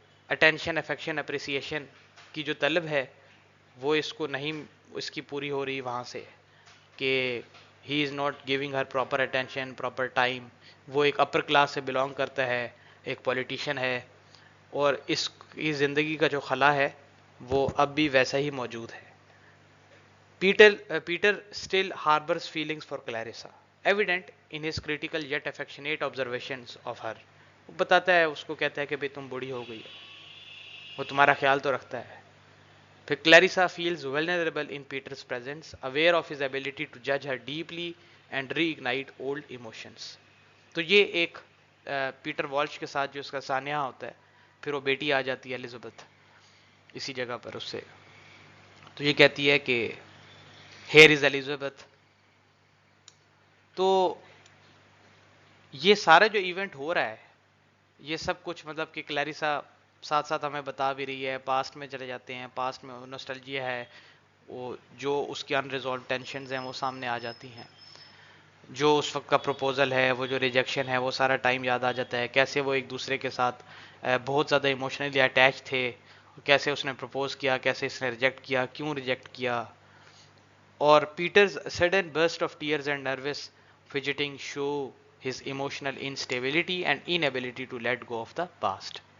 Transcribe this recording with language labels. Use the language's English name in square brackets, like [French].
[Urdu] Attention, affection, appreciation کی جو طلب ہے وہ اس کو نہیں اس کی پوری ہو رہی وہاں سے، کہ [English] He is not giving her proper attention, proper time. [Urdu] وہ ایک اپر کلاس سے بلانگ کرتا ہے، ایک پولیٹیشین ہے، اور اس کی زندگی کا جو خلا ہے وہ اب بھی ویسا ہی موجود ہے. [English] Peter still harbors feelings for Clarissa, evident in his critical yet affectionate observations of her. [Urdu] وہ بتاتا ہے، اس کو کہتا ہے کہ بھئی تم بوڑھی ہو گئی ہے، وہ تمہارا خیال تو رکھتا ہے. پھر [English] Clarissa feels vulnerable in Peter's presence, aware of his ability to judge her deeply and reignite old emotions. [Urdu] تو یہ ایک پیٹر والش کے ساتھ جو اس کا سانحہ ہوتا ہے. پھر وہ بیٹی آ جاتی ہے الزبتھ اسی جگہ پر اس سے، تو یہ کہتی ہے کہ [English] Here is Elizabeth. [Urdu] تو یہ سارا جو ایونٹ ہو رہا ہے یہ سب کچھ مطلب کہ کلیریسا ساتھ ساتھ ہمیں بتا بھی رہی ہے. پاسٹ میں چلے جاتے ہیں، پاسٹ میں نوسٹلجیا ہے، وہ جو اس کے انریزالوڈ ٹینشنز ہیں وہ سامنے آ جاتی ہیں، جو اس وقت کا پروپوزل ہے، وہ جو ریجیکشن ہے، وہ سارا ٹائم یاد آ جاتا ہے. کیسے وہ ایک دوسرے کے ساتھ بہت زیادہ ایموشنلی اٹیچ تھے، کیسے اس نے پروپوز کیا، کیسے اس نے ریجیکٹ کیا، کیوں ریجیکٹ کیا. اور [English] Peter's sudden burst of tears and nervous fidgeting show his emotional instability and inability to let go of the past.